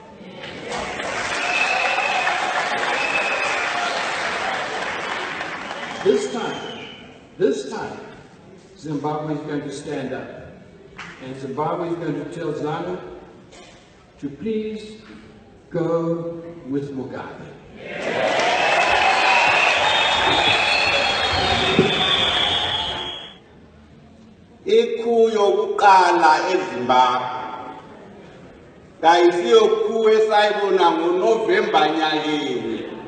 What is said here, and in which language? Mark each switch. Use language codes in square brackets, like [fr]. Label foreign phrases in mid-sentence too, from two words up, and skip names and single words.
[en] This time, Zimbabwe is going to stand up. And Zimbabwe is going to tell ZANU to please go with Mugabe. [nd] Ikuyo kuqala eZimbabwe. Kayisiyoku esayibona ngoNovember nyakeni.